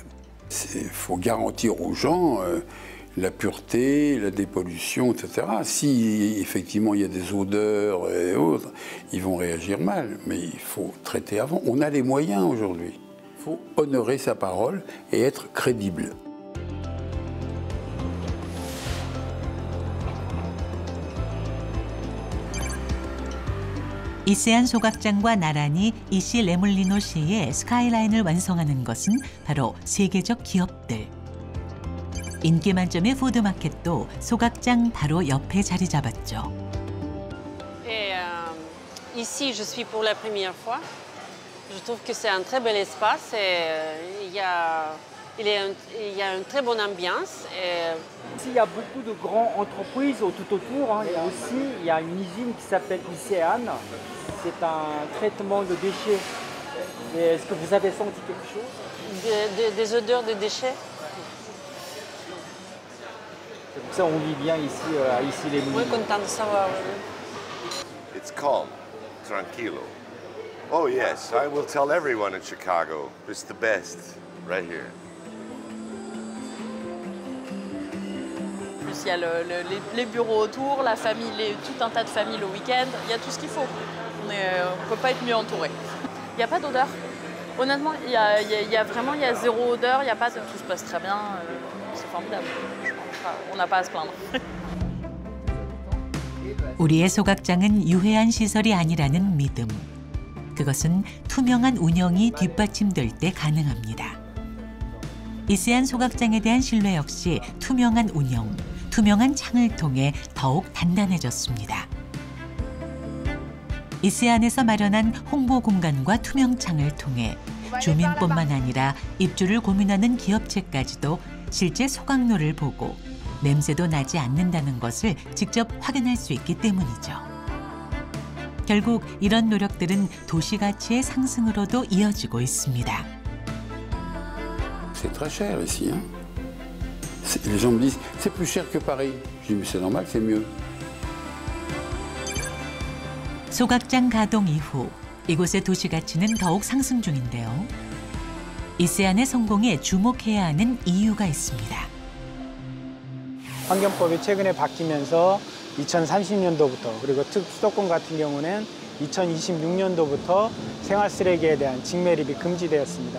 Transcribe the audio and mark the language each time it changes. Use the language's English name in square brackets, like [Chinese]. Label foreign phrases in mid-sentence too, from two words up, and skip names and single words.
[French] Il faut garantir aux gens la pureté, la dépollution, etc. Si effectivement il y a des odeurs et autres, ils vont réagir mal, mais il faut traiter avant. On a les moyens aujourd'hui. Il faut honorer sa parole et être crédible. [Korean] 이세안 소각장과 나란히 이시 레몰리노 시의 스카이라인을 완성하는 것은 바로 세계적 기업들. 인기 만점의 푸드마켓도 소각장 바로 옆에 자리 잡았죠. [French] Ici, je suis pour la première fois. Je trouve que c'est un très bel espace et il y a une très bonne ambiance. Ici, il y a beaucoup de grandes entreprises tout autour. Hein. Et aussi, il y a une usine qui s'appelle ICEAN. C'est un traitement de déchets. Est-ce que vous avez senti quelque chose? Des odeurs de déchets. C'est pour ça qu'on vit bien ici, à Issy-les-Moulineaux. Oui, content de savoir. [English] It's calm, tranquilo. Oh yes, I will tell everyone in Chicago, it's the best, right here. [French] Plus il y a les bureaux autour, la famille, tout un tas de familles le week-end, il y a tout ce qu'il faut. On ne peut pas être mieux entouré. Il n'y a pas d'odeur. Honnêtement, il y a zéro odeur, tout se passe très bien, c'est formidable. On n'a pas à se plaindre. [Korean] 우리의 소각장은 유해한 시설이 아니라는 믿음. 그것은 투명한 운영이 뒷받침될 때 가능합니다. 이세안 소각장에 대한 신뢰 역시 투명한 운영, 투명한 창을 통해 더욱 단단해졌습니다. 이세안에서 마련한 홍보 공간과 투명창을 통해 주민뿐만 아니라 입주를 고민하는 기업체까지도 실제 소각로를 보고 냄새도 나지 않는다는 것을 직접 확인할 수 있기 때문이죠. 결국 이런 노력들은 도시 가치의 상승으로도 이어지고 있습니다. [French] C'est très cher ici. Hein? Les gens me disent c'est plus cher que Paris. Je dis mais c'est normal, c'est mieux. [Korean] 소각장 가동 이후 이곳의 도시 가치는 더욱 상승 중인데요. 이세안의 성공에 주목해야 하는 이유가 있습니다. 환경법이 최근에 바뀌면서 2030년도부터 그리고 수도권 같은 경우는 2026년도부터 생활 쓰레기에 대한 직매립이 금지되었습니다.